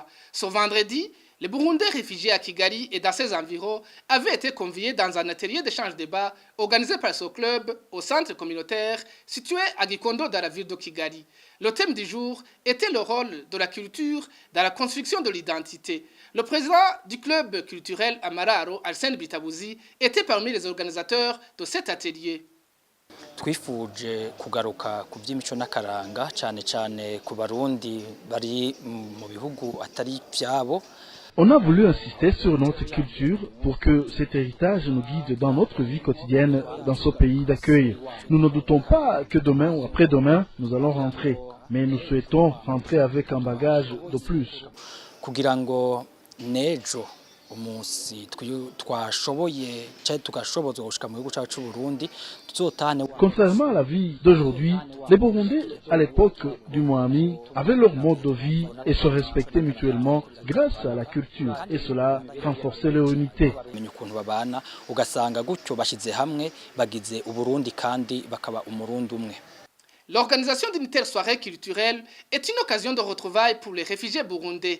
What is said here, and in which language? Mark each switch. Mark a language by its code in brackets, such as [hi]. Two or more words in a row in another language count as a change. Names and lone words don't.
[fr] Ce vendredi, les Burundais réfugiés à Kigali et dans ses environs avaient été conviés dans un atelier d'échange-débat organisé par ce club au centre communautaire situé à Gikondo dans la ville de Kigali. Le thème du jour était le rôle de la culture dans la construction de l'identité. Le président du club culturel Amararo, Arsène Bitabuzi, était parmi les organisateurs de cet atelier. [rn] Twifuje kugaruka ku by'imico n'akaranga cyane cyane ku barundi bari mu bihugu atari byabo. [fr] On a voulu insister sur notre culture pour que cet héritage nous guide dans notre vie quotidienne dans ce pays d'accueil. Nous ne doutons pas que demain ou après-demain, nous allons rentrer, mais nous souhaitons rentrer avec un bagage de plus. [rn] Kugira ngo nejo umunsi twashoboye cyane tugashoboza gushika mu gihugu cyacu Burundi tuzotane. [fr] Contrairement à la vie d'aujourd'hui, les Burundais à l'époque du Moami avaient leur mode de vie et se respectaient mutuellement grâce à la culture et cela renforçait leur unité. [rn] Ukuntu babana ugasanga gutyo bashize hamwe bagize uburundi kandi bakaba umurundi umwe. [fr] L'organisation d'une telle soirée culturelle est une occasion de retrouvailles pour les réfugiés burundais.